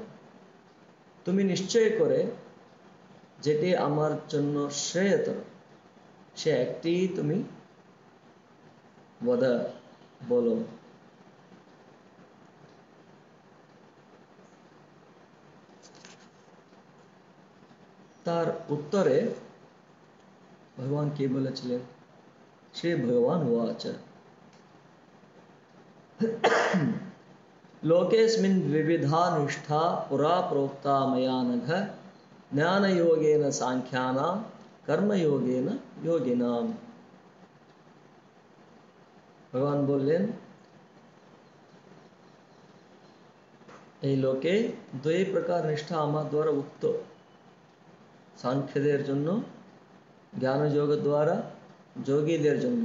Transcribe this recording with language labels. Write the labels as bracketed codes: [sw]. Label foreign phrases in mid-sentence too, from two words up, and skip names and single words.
[bn] তুমি নিশ্চয় করে যেটি আমার জন্য শ্রেয়তর, সে একটি তুমি বলো। তার উত্তরে ভগবান কি বলেছিলেন? [sa] श्री भगवान उवाच, लोकेऽस्मिन् विविधा निष्ठा पुरा प्रोक्ता मया नघ, ज्ञानयोगेन सांख्यानां कर्मयोगेन योगिनां। [bn] ভগবান বললেন, এই লোকে দুই প্রকার নিষ্ঠা আমার দ্বারা উক্ত, সাংখ্যদের জন্য, জ্ঞানযোগ দ্বারা যোগীদের জন্য।